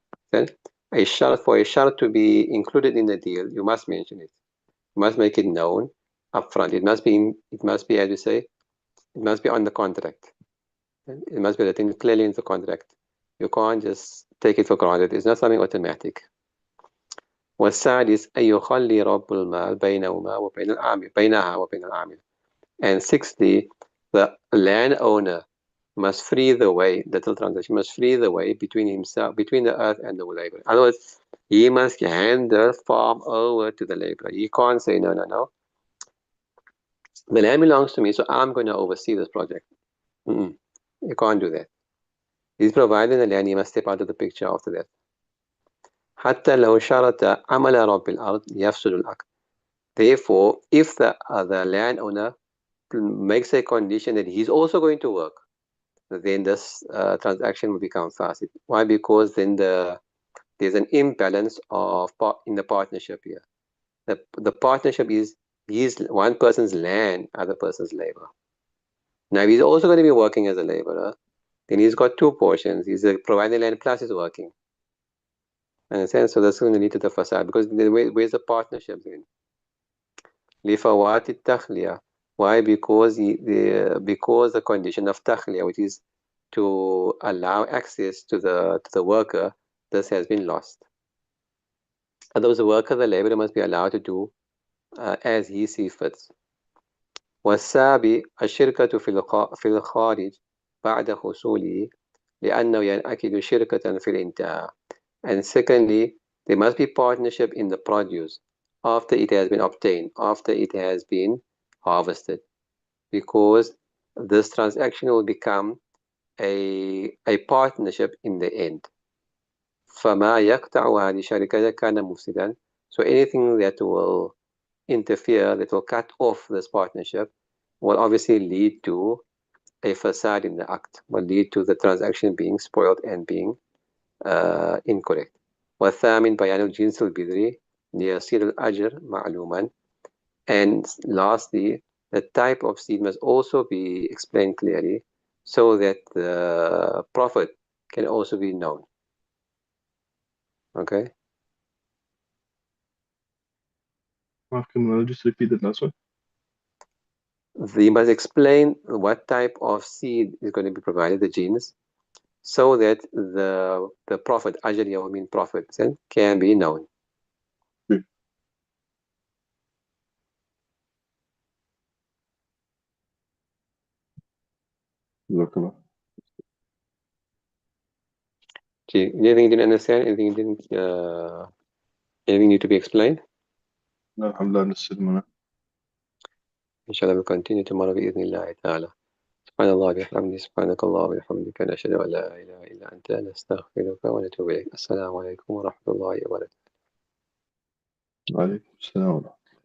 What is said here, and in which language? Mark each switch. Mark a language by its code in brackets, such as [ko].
[en] Then for a shart to be included in the deal, you must mention it. You must make it known upfront. It must be, as you say, it must be on the contract. It must be written clearly in the contract. You can't just take it for granted. It's not something automatic. [ar] والسادس أن يخلي رب المال بينهما وبين العامل بينها وبين العامل. [en] And sixthly, the landowner must free the way, the transaction must free the way between himself, between the earth and the labor. In other words, he must hand the farm over to the laborer. He can't say, no, no, no. The land belongs to me, so I'm going to oversee this project. You can't do that. He's providing the land, he must step out of the picture after that. [ar] حتى لو شرط عمل رب الأرض يفسد العقد. [en] Therefore, if the landowner makes a condition that he's also going to work, then this transaction will become fasid. Why? Because then there's an imbalance in the partnership here. The partnership is one person's land, other person's labor. Now, if he's also going to be working as a laborer, then he's got two portions. He's providing land plus he's working. Understand? So that's going to lead to the fasad, because where's the partnership then? [ar] لفوات التخلية. [en] Why? Because the condition of takhliya, which is to allow access to the worker, this has been lost. Otherwise, the worker, the laborer, must be allowed to do as he sees fit. [ar] والسابع الشركة في الخارج بعد حصوله لأنه ينأكد شركة في الانتهاء. [en] And secondly, there must be partnership in the produce after it has been obtained, after it has been harvested, because this transaction will become a partnership in the end. [ar] فما يقطع هذه الشركة كان مفسدا. [en] So anything that will interfere, that will cut off this partnership, will obviously lead to a facade in the act will lead to the transaction being spoiled and being incorrect. [ar] والثامن بيان الجنس البذري ليصير الأجر معلوما. [en] And lastly, the type of seed must also be explained clearly so that the profit can also be known. Okay? Can I just repeat the last one? They must explain what type of seed is going to be provided, the genes, so that the profit, ajr or mean profit, can be known. Anything you didn't understand? Anything you didn't? Anything need to be explained? [ar] لا الحمد لله نسلمنا. [en] Inshallah, we'll continue tomorrow [ar] بإذن الله تعالى. سبحان الله بحمده سبحانك الله وبحمدك نشهد أن لا إله إلا أنت نستغفرك ونتوب إليك. السلام عليكم ورحمة الله وبركاته. وعليكم السلام ورحمة الله.